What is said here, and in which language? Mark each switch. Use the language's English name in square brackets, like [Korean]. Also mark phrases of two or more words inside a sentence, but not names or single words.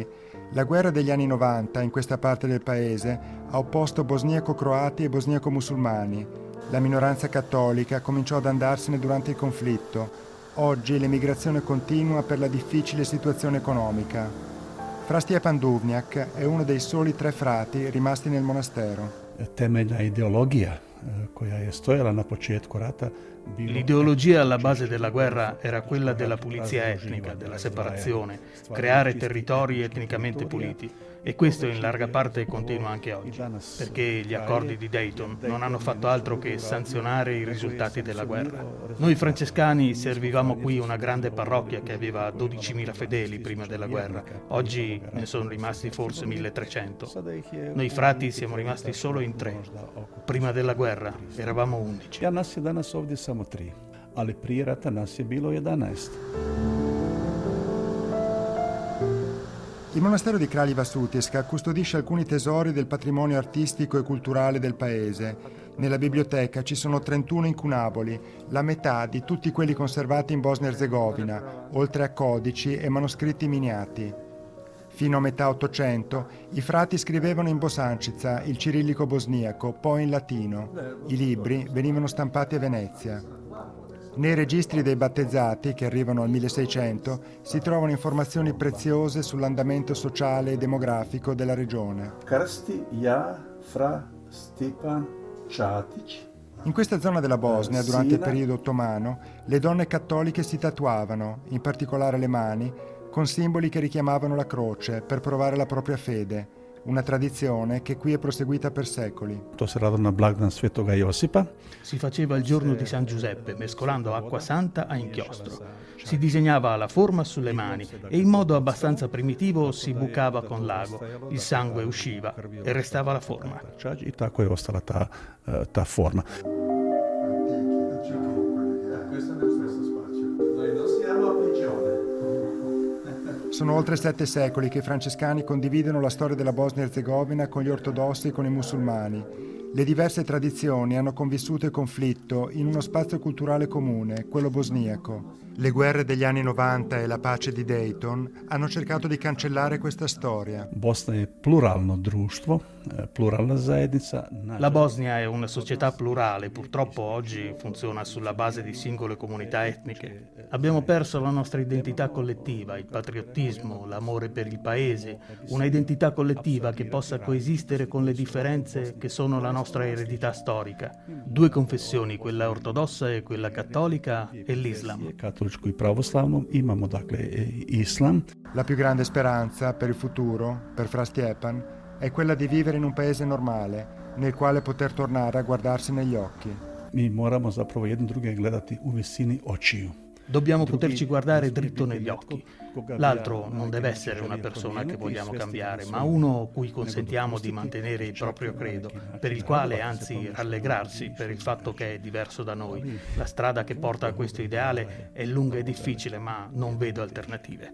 [Italian] La guerra degli anni 90 in questa parte del paese ha opposto bosniaco-croati e bosniaco-musulmani. La minoranza cattolica cominciò ad andarsene durante il conflitto. Oggi l'emigrazione continua per la difficile situazione economica. Fra Stjepan Duvnjak è uno dei soli 3 frati rimasti nel monastero. [Croatian] Temeljna ideologija koja je stojala na početku rata. [Italian] L'ideologia alla base della guerra era quella della pulizia etnica, della separazione, creare territori etnicamente puliti. E questo in larga parte continua anche oggi, perché gli accordi di Dayton non hanno fatto altro che sanzionare i risultati della guerra. Noi francescani servivamo qui una grande parrocchia che aveva 12.000 fedeli prima della guerra. Oggi ne sono rimasti forse 1.300. Noi frati siamo rimasti solo in 3. Prima della guerra eravamo 11. [Croatian] Ja nas je danas ovdje samo 3, ali prije rata nas je bilo 11. [Italian] Il monastero di Kraljeva Sutjeska custodisce alcuni tesori del patrimonio artistico e culturale del paese. Nella biblioteca ci sono 31 incunaboli, la metà di tutti quelli conservati in Bosnia-Herzegovina, oltre a codici e manoscritti miniati. Fino a metà Ottocento i frati scrivevano in bosančica, il cirillico bosniaco, poi in latino. I libri venivano stampati a Venezia. Nei registri dei battezzati, che arrivano al 1600, si trovano informazioni preziose sull'andamento sociale e demografico della regione. [Croatian] Krsti ja fra Stjepan Čatić. [Italian] In questa zona della Bosnia, durante il periodo ottomano, le donne cattoliche si tatuavano, in particolare le mani, con simboli che richiamavano la croce per provare la propria fede. Una tradizione che qui è proseguita per secoli. [Croatian] To se radilo na blagdan Svetoga Josipa. [Italian] Si faceva il giorno di San Giuseppe, mescolando acqua santa a inchiostro. Si disegnava la forma sulle mani e in modo abbastanza primitivo si bucava con l'ago. Il sangue usciva e restava la forma. [Croatian] I tako je ostala ta forma. [Italian] Sono oltre 7 secoli che i francescani condividono la storia della Bosnia-Herzegovina con gli ortodossi e con i musulmani. Le diverse tradizioni hanno convissuto il conflitto in uno spazio culturale comune, quello bosniaco. Le guerre degli anni 90 e la pace di Dayton hanno cercato di cancellare questa storia. [Croatian] Bosna je pluralno društvo, pluralna zajednica. [Italian] La Bosnia è una società plurale, purtroppo oggi funziona sulla base di singole comunità etniche. Abbiamo perso la nostra identità collettiva, il patriottismo, l'amore per il paese, una identità collettiva che possa coesistere con le differenze che sono la nostra eredità storica. 2 confessioni, quella ortodossa e quella cattolica, e l'Islam. [Croatian] I pravoslavnom imamo dakle islam. [Italian] La più grande speranza per il futuro, per Fra Stjepan, è quella di vivere in un paese normale, nel quale poter tornare a guardarsi negli occhi. [Croatian] Mi moramo zapravo jedni druge gledati u visini očiju. [Italian] Dobbiamo poterci guardare dritto negli occhi. L'altro non deve essere una persona che vogliamo cambiare, ma uno cui consentiamo di mantenere il proprio credo, per il quale anzi rallegrarsi per il fatto che è diverso da noi. La strada che porta a questo ideale è lunga e difficile, ma non vedo alternative.